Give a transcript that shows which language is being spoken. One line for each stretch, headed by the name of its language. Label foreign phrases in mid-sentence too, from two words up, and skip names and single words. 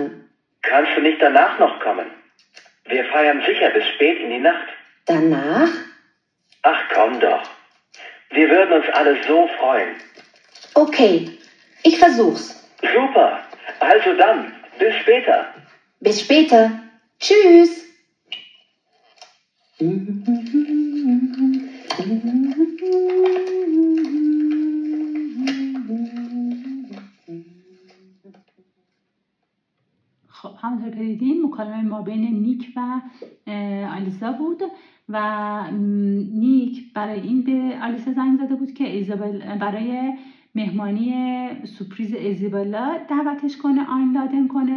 German: Kannst du nicht danach noch kommen? Wir feiern sicher bis spät in die Nacht. Danach? Ach komm doch. Wir würden uns alle so freuen. Okay, ich versuch's. Super. Also dann, bis später. Bis später. Tschüss.
Persian: خب همونطور که دیدیم مکالمه ما بین نیک و آلیسا بود و نیک برای این به آلیسا زنگ زده بود که برای مهمانی سورپریز ایزابلا دعوتش کنه، آینلادن کنه.